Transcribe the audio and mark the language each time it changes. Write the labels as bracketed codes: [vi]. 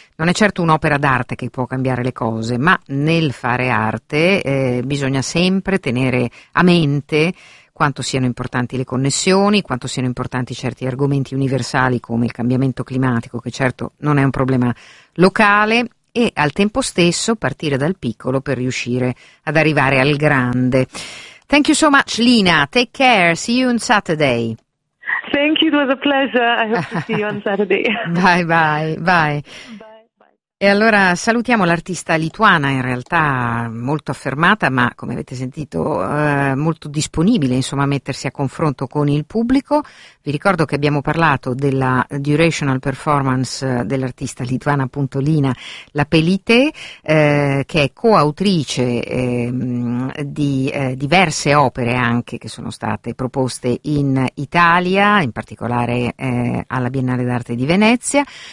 [it] Non è certo un'opera d'arte che può cambiare le cose, ma nel fare arte bisogna sempre tenere a mente quanto siano importanti le connessioni, quanto siano importanti certi argomenti universali come il cambiamento climatico, che certo non è un problema locale, e al tempo stesso partire dal piccolo per riuscire ad arrivare al grande. [en] Thank you so much, Lina. Take care. See you on Saturday. Thank you. It was a pleasure. I hope to see you on Saturday. Bye, bye, bye. [it] E allora salutiamo l'artista lituana, in realtà molto affermata, ma come avete sentito molto disponibile, insomma, a mettersi a confronto con il pubblico. Vi ricordo che abbiamo parlato della durational performance dell'artista lituana, appunto Lina Lapelite, che è coautrice di diverse opere anche che sono state proposte in Italia, in particolare alla Biennale d'Arte di Venezia.